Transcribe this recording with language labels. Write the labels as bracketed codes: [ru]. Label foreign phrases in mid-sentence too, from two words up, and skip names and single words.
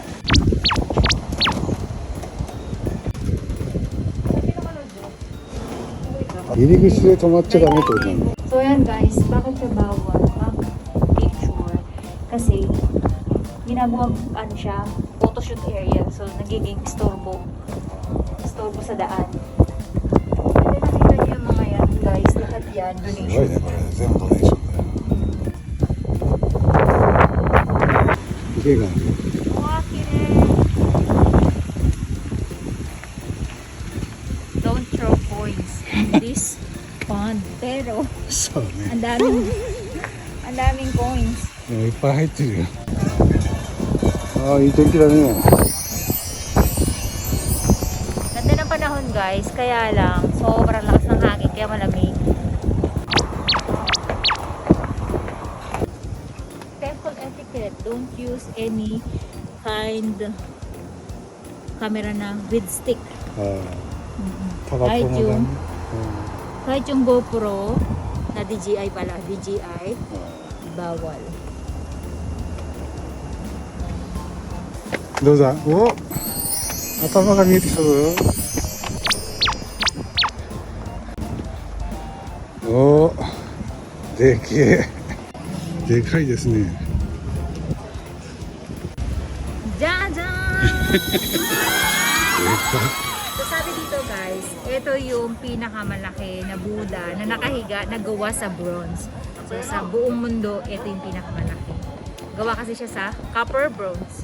[ja] 入り口で止まっちゃダメってことなんだ。 [tl] So yan guys, bakit siya bawal mag-picture? Kasi ginagawa ano siya, photoshoot area. So nagiging istorbo sa daan. Kasi nakita niyo yung mga yan guys, lahat yan, [ja] すごい [tl] donation. [ja] ねこれ全部ドネーションだよ。池がある。 Wow, kire! [en] Don't throw coins in this pond. [tl] Pero, [ja] そうね。 [tl] ang daming coins. [ja] いっぱい入ってるよ。ああいい天気だね。 [tl] Ganda ng panahon guys, kaya lang sobrang lakas ng hangin, kaya malamig. [en] Temple etiquette, don't use any kind camera na with stick. [ja] ああタバコもダメ。 [tl] Kahit yung GoPro na DJI pala, DJI, bawal. [ja] どうだ。お頭が見えてきたぞ。おでけえ。でかいですね。 Jajan! [tl] So sabi dito guys, ito yung pinakamalaki na Buddha na nakahiga na gawa sa bronze. So sa buong mundo, ito yung pinakamalaki. Gawa kasi siya sa [en] copper bronze.